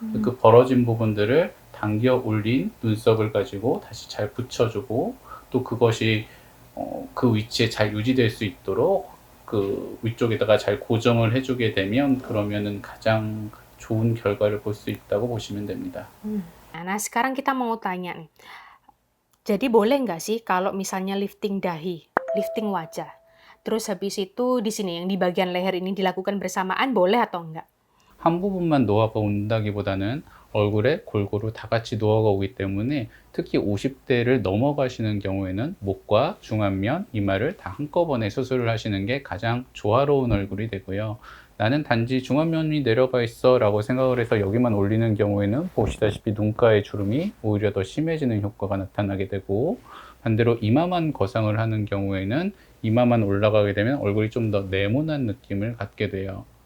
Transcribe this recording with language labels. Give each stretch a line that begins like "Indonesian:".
Korean: 그 벌어진 부분들을 당겨 올린 눈썹을 가지고 다시 잘 붙여주고, 또 그것이 그 위치에 잘 유지될 수 있도록 그 위쪽에다가 잘 고정을 해주게 되면 그러면은 가장 좋은 결과를 볼 수 있다고 보시면 됩니다.
Indonesian: Nah, sekarang kita mau tanya nih. Jadi boleh nggak sih kalau misalnya lifting dahi, lifting wajah, terus habis itu di sini yang di bagian leher ini dilakukan bersamaan, boleh atau enggak?
Korean: 한 부분만 노화가 온다기보다는 얼굴에 골고루 다 같이 노화가 오기 때문에 특히 50대를 넘어가시는 경우에는 목과 중안면, 이마를 다 한꺼번에 수술을 하시는 게 가장 조화로운 얼굴이 되고요. 나는 단지 중안면이 내려가 있어 라고 생각을 해서 여기만 올리는 경우에는 보시다시피 눈가의 주름이 오히려 더 심해지는 효과가 나타나게 되고, 반대로 이마만 거상을 하는 경우에는 이마만 올라가게 되면 얼굴이 좀 더 네모난 느낌을 갖게 돼요.